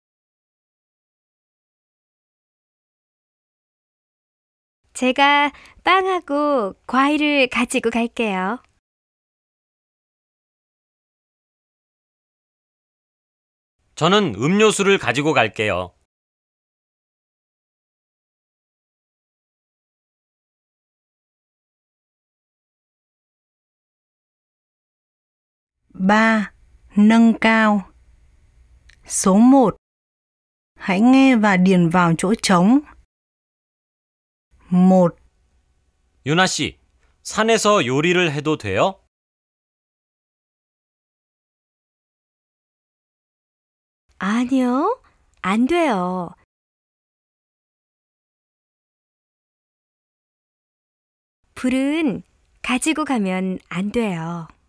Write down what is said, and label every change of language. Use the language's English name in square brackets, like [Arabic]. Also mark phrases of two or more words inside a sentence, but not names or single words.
[Korean] 제가 빵하고 과일을 가지고 갈게요. 저는 음료수를 가지고 갈게요. [Vietnamese] ba, nâng cao. Số 1. Hãy nghe và điền vào chỗ trống. 1, [Korean] 유나 씨, 산에서 요리를 해도 돼요? 아니요, 안 돼요. 불은 가지고 가면 안 돼요.